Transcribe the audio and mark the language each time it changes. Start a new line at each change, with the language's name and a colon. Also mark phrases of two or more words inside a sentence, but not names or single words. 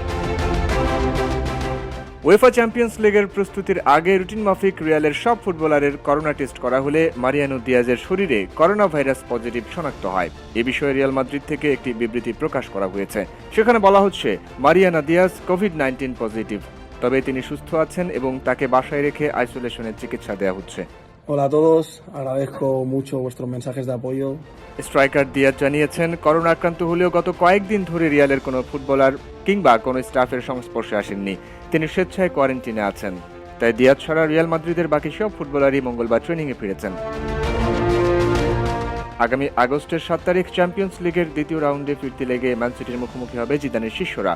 Bangla: উয়েফা চ্যাম্পিয়ন্স লিগের প্রস্তুতির আগে রুটিন মাফিক রিয়ালের সব ফুটবলারের করোনা টেস্ট করা হলে মারিয়ানো দিয়াজের শরীরে করোনা ভাইরাস পজিটিভ শনাক্ত হয়। এ বিষয়ে রিয়াল মাদ্রিদ থেকে একটি বিবৃতি প্রকাশ করা হয়েছে। সেখানে বলা হচ্ছে, মারিয়ানো দিয়াজ কোভিড-19 পজিটিভ, তবে তিনি সুস্থ আছেন এবং তাকে বাসায় রেখে আইসোলেশনের চিকিৎসা দেওয়া হচ্ছে।
Spanish: Hola a todos, agradezco mucho vuestros mensajes de apoyo.
Bangla: স্ট্রাইকার দিয়াজ জানিয়েছেন, করোনা আক্রান্ত হলেও গত কয়েকদিন ধরে রিয়ালের কোনো ফুটবলার কিংবা কোনো স্টাফের সংস্পর্শে আসেননি। তিনি স্বেচ্ছায় কোয়ারেন্টিনে আছেন। তাই দিয়াজ ছাড়া রিয়াল মাদ্রিদের বাকি সব ফুটবলারই মঙ্গলবার ট্রেনিংয়ে ফিরেছেন। আগামী আগস্টের 7 তারিখ চ্যাম্পিয়ন্স লিগের দ্বিতীয় রাউন্ডে ফিরতি লেগে ম্যান সিটির মুখোমুখি হবে জিদানের শিষ্যরা।